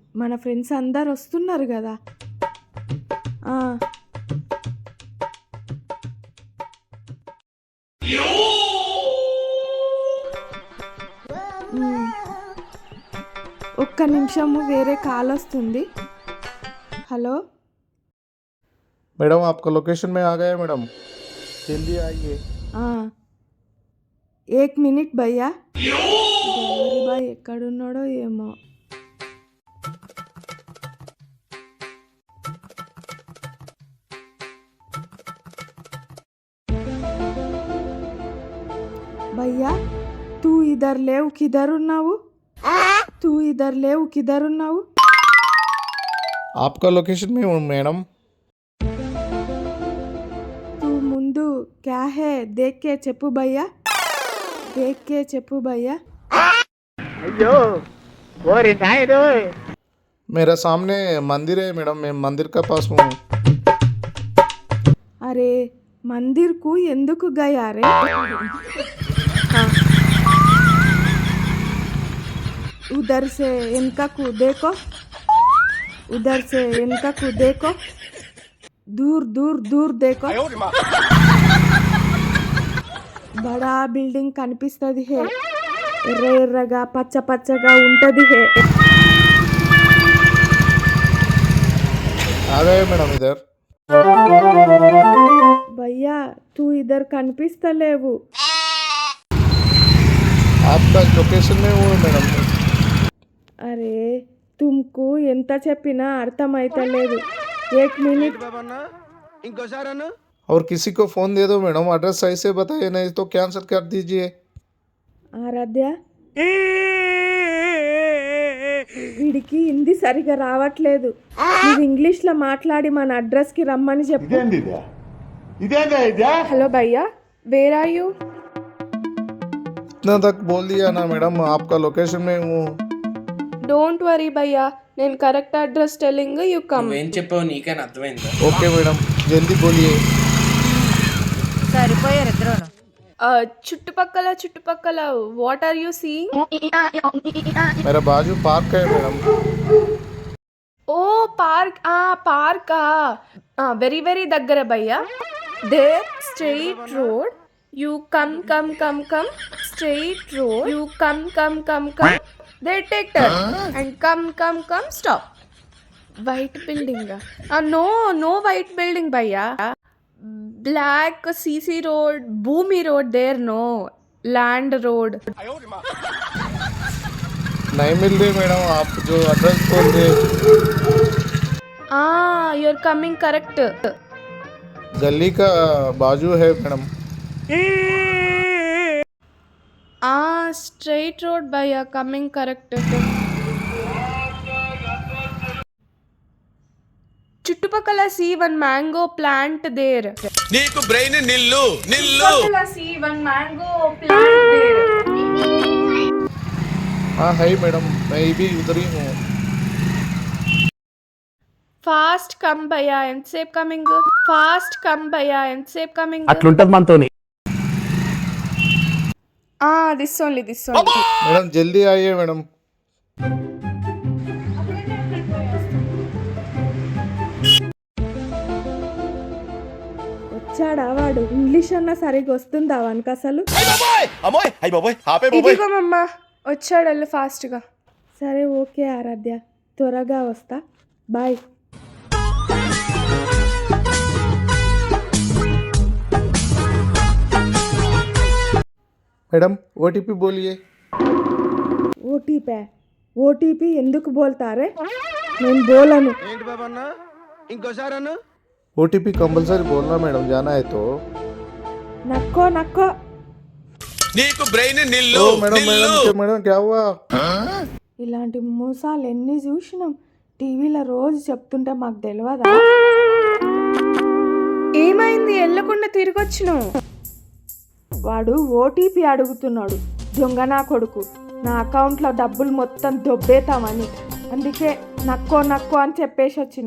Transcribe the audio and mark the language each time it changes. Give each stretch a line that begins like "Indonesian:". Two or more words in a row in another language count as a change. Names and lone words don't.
Telugu: మన ఫ్రెండ్స్ అందరు వస్తున్నారు కదా. ఒక్క నిమిషము, వేరే కాల్ వస్తుంది. హలో
Hindi: मैडम, आपका लोकेशन में आ गया मैडम, जल्दी आइए. एक मिनट भैया.
Telugu: డెలివరీ బాయ్ ఎక్కడున్నాడో ఏమో.
Hindi: भैया तू इधर लेव, किधर ఉన్నావు? तू इधर लेव, किधर ఉన్నావు? आपका लोकेशन में हूँ मैडम. तू ముందు क्या है देख के చెప్పు भैया, देख के చెప్పు भैया.
Telugu: అయ్యో ఓరి నాయనో,
Hindi: मेरा सामने मंदिर है मैडम, मैं मंदिर का पास हूँ. अरे मंदिर को ఎందుకు गया रे? उधर से इनका को देखो, उधर से इनका को देखो, दूर दूर दूर देखो. बड़ा बिल्डिंग
Telugu: కనిపిస్తది హే, ఎర్ర ఎర్రగా పచ్చ పచ్చగా ఉంటది హే.
Hindi: आ गए मैडम इधर. भैया तू इधर కనిపిస్తలేవు. आपका लोकेशन में हूँ मैडम.
Telugu: అరే తుమ్కు ఎంత చెప్పినా అర్థమైతలేదు.
Hindi: एक मिनट. और किसी को फ़ोन दे दो मैडम, एड्रेस सही से बताइए, नहीं तो कैंसिल कर दीजिए.
Telugu: ఆరాధ్య, వీడికి హిందీ సరిగా రావట్లేదు. నువ్వు ఇంగ్లీష్లో మాట్లాడి మన అడ్రస్కి రమ్మని చెప్పు. హలో భయ్యా,
English: where are you?
Hindi: इतना तक बोल दिया ना मैडम, आपका लोकेशन में हूँ.
English: don't worry భయ్యా, నేను correct address telling, you come.
Telugu: నువ్వేం చెప్పావు నీకైనా అర్థమైందా?
Hindi: ओके मैडम, जल्दी बोलिए.
Telugu: సరిపోయారు ఇద్దరును. చుట్టుపక్కల
English: what are you seeing?
Hindi: मेरा बाजू पार्क है मैडम.
Telugu: ఓ పార్కా,
English: very very
Telugu: దగ్గర భయ్యా.
English: there straight road, you come straight road, you come there take turn and come stop. White building, no white building भैया, black CC road, Bhumi road, there no land road.
Hindi: नहीं मिल रही मैडम, आप जो एड्रेस बोल रहे.
English: you're coming correct.
Hindi: गली का बाजू है मैडम.
English: Straight road भैया, coming correct. చుట్టుపక్కల see one mango plant there.
Telugu: నీకు బ్రెయిన్ నిల్లు నిల్లు.
English: చుట్టుపక్కల see one mango plant there.
Hindi: हाँ है मैडम, मैं भी उधर ही हूँ.
English: fast come భయ్యా, ఎంతసేపు కమింగ్? fast come భయ్యా, ఎంతసేపు కమింగ్?
Telugu: అట్లుంటది మనతోని.
English: this only.
Hindi: मैडम जल्दी आइए मैडम.
Telugu: వచ్చాడా వాడు? ఇంగ్లీష్ అన్న సరిగ్గా వస్తుందా వానికి అసలు? ఇదిగో మమ్మ వచ్చాడు, వెళ్ళు ఫాస్ట్గా. సరే ఓకే ఆరాధ్య, త్వరగా వస్తా, బాయ్.
Hindi: मैडम OTP बोलिए.
Telugu: ఓటీపీ ఎందుకు బోల్తారే? నేను బోలను.
Hindi: OTP कंपलसरी बोलना मैडम, जाना है तो.
Telugu: నక్కో నీకు బ్రెయిన్ నిల్లు
Hindi: मैडम मैडम क्या हुआ?
Telugu: ఇలాంటి మోసాలు ఎన్ని చూసినాం. టీవీలో రోజు చెప్తుంటే మాకు తెలియదా? ఏమైంది? వెళ్ళకుండా తిరిగొచ్చినావు. వాడు ఓటీపీ అడుగుతున్నాడు, దొంగనా కొడుకు. నా అకౌంట్లో డబ్బులు మొత్తం దొబ్బేతామని, అందుకే నక్కో అని చెప్పేసి వచ్చిన.